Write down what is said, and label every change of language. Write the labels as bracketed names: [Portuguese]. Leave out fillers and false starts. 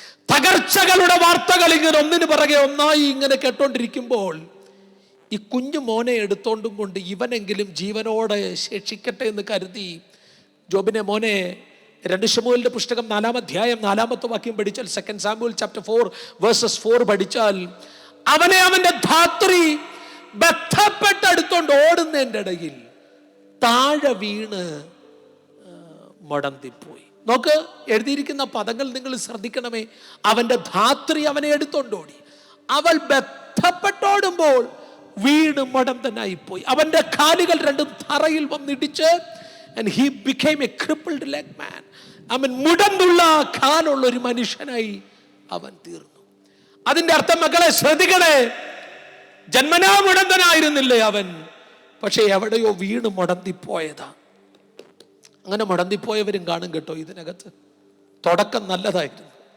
[Malayalam] തകർച്ചകളുടെ വാർത്തകൾ ഇങ്ങനെ ഒന്നിനു പിറകെ ഒന്നായി ഇങ്ങനെ കേട്ടോണ്ടിരിക്കുമ്പോൾ ഈ കുഞ്ഞു മോനെ എടുത്തോണ്ടും കൊണ്ട് ഇവനെങ്കിലും ജീവനോടെ ശേഷിക്കട്ടെ എന്ന് കരുതി ജോബിനെ, മോനെ 2 ശമൂവേലിന്റെ പുസ്തകം 4-ാം അധ്യായം 4-ാമത്തെ വാക്യം പഠിച്ചാൽ, 2 സാമുവേൽ ചാപ്റ്റർ 4 വേഴ്സസ് 4 പഠിച്ചാൽ, അവനെ അവന്റെ ധാത്രി ബന്ധപ്പെട്ടെടുത്തോണ്ട് ഓടുന്നതിൻ്റെ ഇടയിൽ താഴെ വീണ് മുടന്തിപ്പോയി. നോക്ക്, എഴുതിയിരിക്കുന്ന പദങ്ങൾ നിങ്ങൾ ശ്രദ്ധിക്കണമേ. അവന്റെ ധാത്രി അവനെ എടുത്തോണ്ടോടി. അവൾ ബന്ധപ്പെട്ടോടുമ്പോൾ വീണ് മുടന്തനായി പോയി. അവന്റെ കാലുകൾ രണ്ടും തറയിൽ വന്നിടിച്ച് [English] and he became a crippled leg man. [Malayalam] അവൻ മുടന്തുള്ള കാലുള്ള ഒരു മനുഷ്യനായി അവൻ തീർന്നു. അതിന്റെ അർത്ഥം മക്കളെ ശ്രദ്ധിക്കണേ, ജന്മനാ മുടന്തനായിരുന്നില്ലേ അവൻ, പക്ഷെ എവിടെയോ വീണ് മുടന്തിപ്പോയതാ. അങ്ങനെ മുടന്തിപ്പോയവരും കാണും കേട്ടോ ഇതിനകത്ത്. തുടക്കം നല്ലതായിരുന്നു.